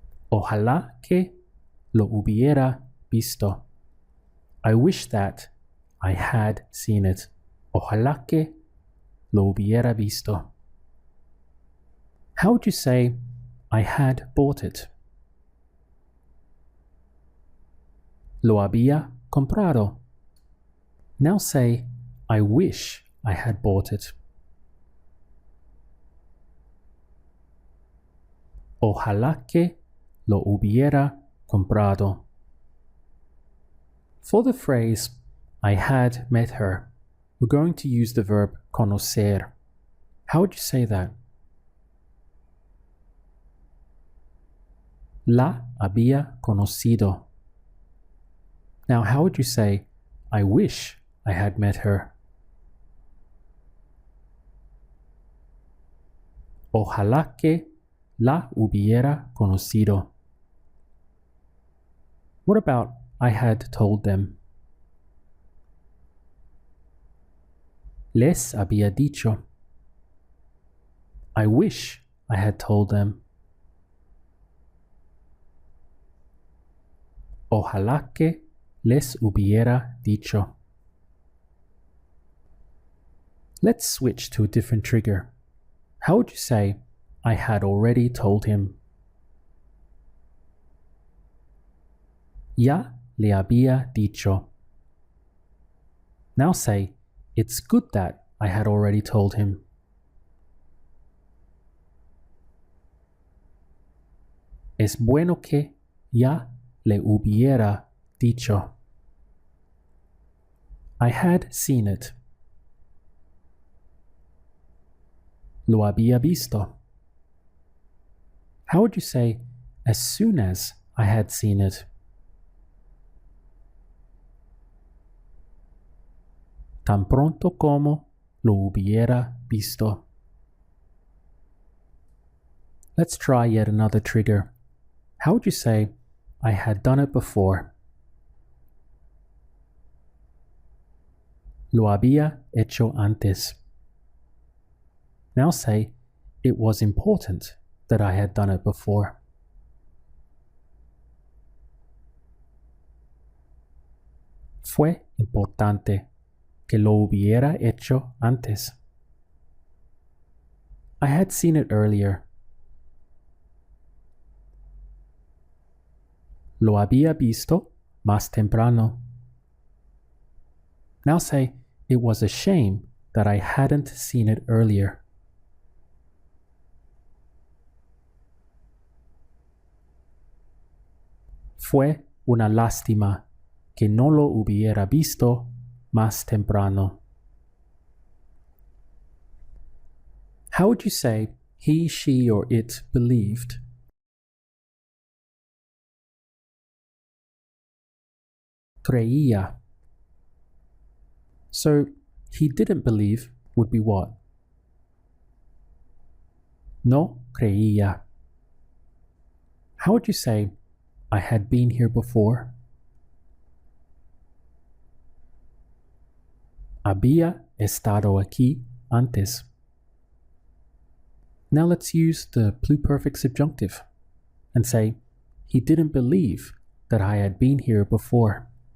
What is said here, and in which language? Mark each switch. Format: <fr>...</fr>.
<es>Ojalá que lo hubiera visto.</es> <en>I wish that I had seen it.</en> <es>Ojalá que lo hubiera visto.</es> <en>How would you say I had bought it?</en> <es>Lo había comprado.</es> <en>Now say I wish I had bought it.</en> <es>Ojalá que lo hubiera comprado.</es> <en>For the phrase I had met her, we're going to use the verb conocer. How would you say that?</en> <es>La había conocido.</es> <en>Now, how would you say, I wish I had met her?</en> <es>Ojalá que la hubiera conocido.</es> <en>What about I had told them?</en> <es>Les había dicho.</es> <en>I wish I had told them.</en> <es>Ojalá que les hubiera dicho.</es> <en>Let's switch to a different trigger. How would you say, I had already told him?</en> <es>Ya le había dicho.</es> <en>Now say, it's good that I had already told him.</en> <es>Es bueno que ya le hubiera dicho.</es> <en>I had seen it.</en> <es>Lo había visto.</es> <en>How would you say, as soon as I had seen it?</en> <es>Tan pronto como lo hubiera visto.</es> <en>Let's try yet another trigger. How would you say, I had done it before?</en> <es>Lo había hecho antes.</es> <en>Now say, it was important that I had done it before.</en> <es>Fue importante que lo hubiera hecho antes.</es> <en>I had seen it earlier.</en> <es>Lo había visto más temprano.</es> <en>Now say, it was a shame that I hadn't seen it earlier.</en> <es>Fue una lástima que no lo hubiera visto más temprano.</es> <en>How would you say he, she, or it believed? Creía. So, he didn't believe would be what?</en> <es>No creía.</es> <en>How would you say, I had been here before?</en> <es>Había estado aquí antes.</es> <en>Now let's use the pluperfect subjunctive and say, he didn't believe that I had been here before.</en>